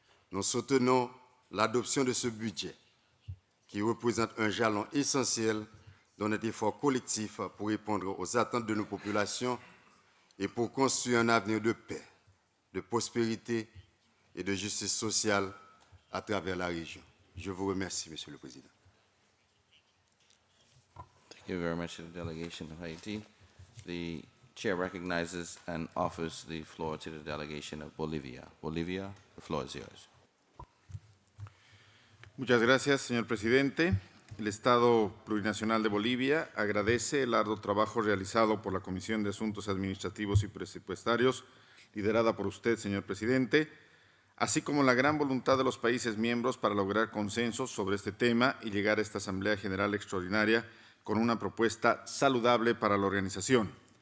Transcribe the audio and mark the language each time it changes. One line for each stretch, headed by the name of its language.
French: Nous soutenons l'adoption de ce budget qui représente un jalon essentiel dans notre effort collectif pour répondre aux attentes de nos populations et pour construire un avenir de paix, de prospérité et de justice sociale à travers la région. Je vous remercie, Monsieur le Président.
English: Thank you very much to the delegation of Haiti. The chair recognizes and offers the floor to the delegation of Bolivia. Bolivia, the floor is yours.
Spanish: Muchas gracias, señor presidente. El Estado Plurinacional de Bolivia agradece el arduo trabajo realizado por la Comisión de Asuntos Administrativos y Presupuestarios, liderada por usted, señor presidente, así como la gran voluntad de los países miembros para lograr consensos sobre este tema y llegar a esta Asamblea General Extraordinaria con una propuesta saludable para la organización.